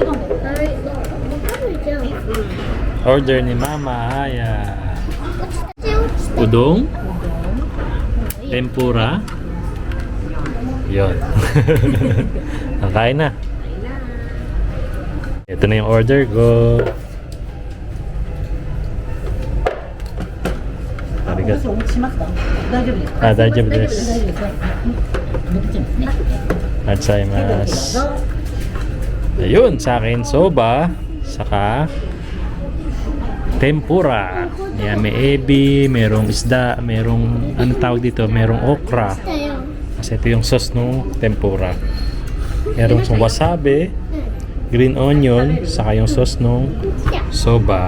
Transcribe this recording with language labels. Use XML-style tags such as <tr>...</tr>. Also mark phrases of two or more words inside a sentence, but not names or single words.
<tl>Order ni Mama. Aya. Udong? Tempura? Yun. Ang kain na. Ito na yung order ko.</tl> <ja>Arigato. 大丈夫です. Gozaimasu.</ja> <tl>Ayun, sa akin soba, saka tempura. Yan, may ebi, merong isda, merong ano tawag dito, merong okra. Kasi ito yung sauce ng tempura. Merong wasabi, green onion, saka yung sauce ng soba.</tl>